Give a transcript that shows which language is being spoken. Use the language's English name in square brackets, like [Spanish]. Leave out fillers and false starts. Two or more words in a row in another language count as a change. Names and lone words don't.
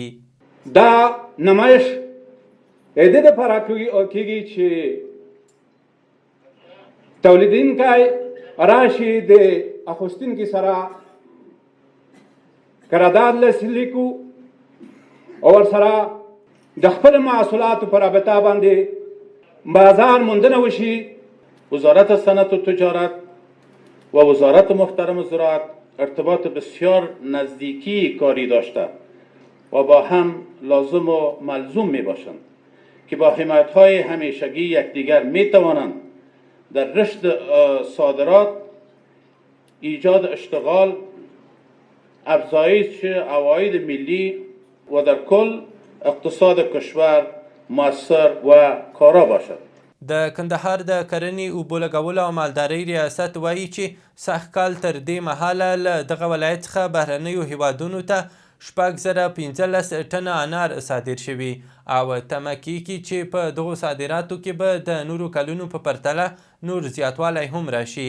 [Pashto] دا نمایش د دې لپاره کېږي چې تولیدونکی راشي د اخیستونکي سره قرارداد لاسلیک کړو او ورسره د خپل محصولاتو په رابطه باندې بازار موندنه وشي. [Persian] وزارت صنعت و تجارت و وزارت محترم زراعت ارتباط بسیار نزدیکی کاری داشته و با هم لازم و ملزوم می باشند که با حمایت‌های همیشگی یکدیگر می توانند در رشد صادرات، ایجاد اشتغال، افزایش عواید ملی و در کل اقتصاد کشور مؤثر و کارا باشد. [Pashto] د کندهار د کرنې اوبو لګولو او مالدارۍ ریاست وایي چې سږکال تر دې مهاله له دغه ولایت څخه بهرنیو هیوادونو ته 615 ټنه انار صادر شوي او تمه کیږي چې په دغو صادراتو کې به د نورو کلونو په پرتله نور زیاتوالی هم راشي.